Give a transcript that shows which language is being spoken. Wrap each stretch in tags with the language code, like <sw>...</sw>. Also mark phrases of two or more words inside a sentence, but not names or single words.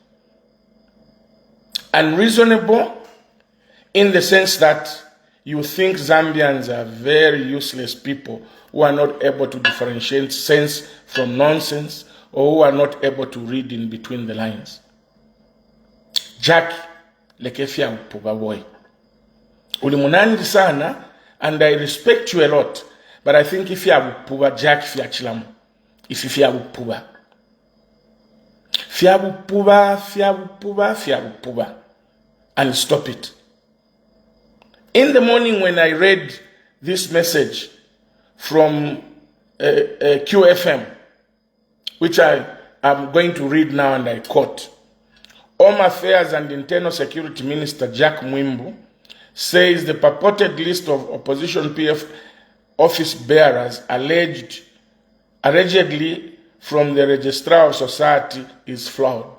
<en>Unreasonable in the sense that you think Zambians are very useless people who are not able to differentiate sense from nonsense or who are not able to read in between the lines. Jack,</en> <bem>lekefia upuba boy. Ulimunandi sana,</bem> <en>and I respect you a lot, but I think if you have upuba, Jack</en> <bem>fia chilamu.</bem> <en>If you have upuba.</en> <bem>Fia upuba.</bem> <en>And stop it. In the morning when I read this message from QFM, which I am going to read now and I quote, Home Affairs and Internal Security Minister Jack Mwimbu says the purported list of opposition PF office bearers allegedly from the registrar of society is flawed.</en>